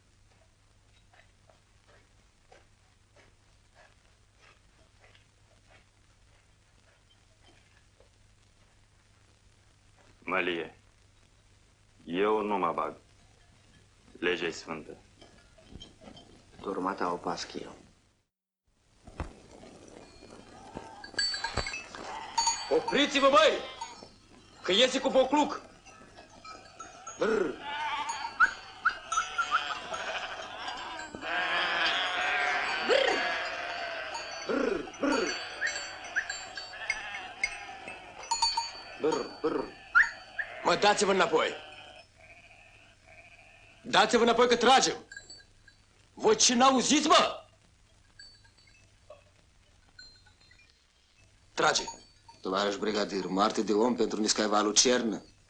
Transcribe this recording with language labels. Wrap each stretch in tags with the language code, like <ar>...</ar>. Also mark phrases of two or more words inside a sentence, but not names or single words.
<ro>Mălie, eu nu mă bag. Legea e sfântă. Turma ta o pasc eu. Opriți-vă, băi! Că iese cu pocluc! Brr. Brr, brr. Brr, brr. Mă, dați-vă înapoi! Dați-vă înapoi că tragem! Voi ce n-auziți, mă? Trage! Tovarăș brigadier, moarte de om pentru niscaiva lucernă.</ro>